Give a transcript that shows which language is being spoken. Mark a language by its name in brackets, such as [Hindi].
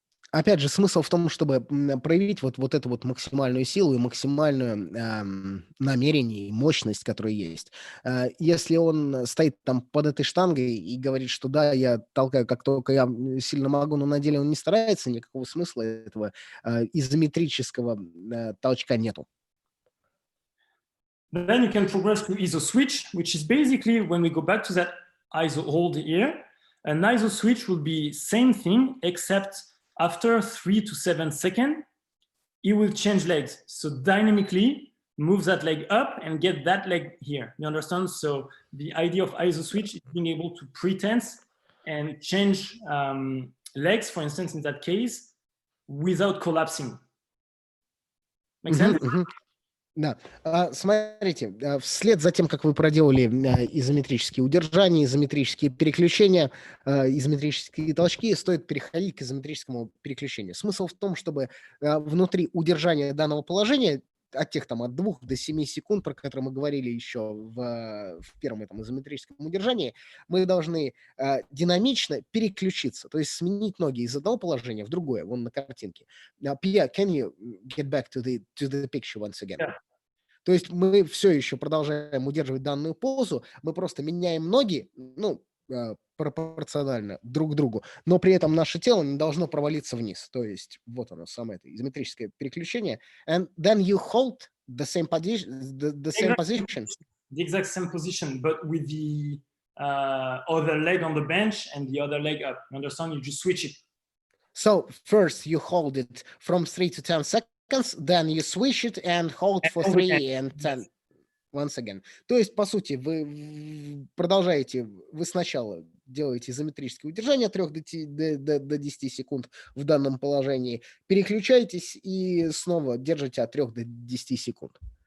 [Russian] Опять же, смысл в том, чтобы проявить вот эту вот максимальную силу и максимальную намерение и мощность, которая есть. Если он стоит там под этой штангой и говорит, что да, я толкаю как только я сильно могу, но на деле он не старается, никакого смысла этого изометрического толчка нету. [English] Then you can progress to iso switch, which is basically when we go back to that iso hold here, an iso switch will be same thing, except after 3 to 7 seconds, he will change legs. So dynamically move that leg up and get that leg here. You understand? So the idea of iso switch is being able to pre-tense and change legs, for instance, in that case, without collapsing. Make sense? [Russian] Да, смотрите, вслед за тем, как вы проделали изометрические удержания, изометрические переключения, изометрические толчки, стоит переходить к изометрическому переключению. Смысл в том, чтобы внутри удержания данного положения от 2 до 7 секунд, про которые мы говорили еще в первом этом изометрическом удержании, мы должны динамично переключиться, то есть сменить ноги из одного положения в другое, вон на картинке. [English] Pierre, can you get back to the picture once again? Yeah. [Russian] То есть мы все еще продолжаем удерживать данную позу, мы просто меняем ноги, пропорционально друг к другу, но при этом наше тело не должно провалиться вниз. То есть вот оно, самое это изометрическое переключение. [English] And then you hold the same position, the same position. The exact same position, but with the other leg on the bench and the other leg up. You understand? You just switch it. So first you hold it from 3 to 10 seconds, then you switch it and hold for 3 and 10. Once again. [Russian] То есть, по сути, вы продолжаете, вы сначала делаете изометрическое удержание от 3 до 10 секунд в данном положении, переключаетесь и снова держите от 3 до 10 секунд.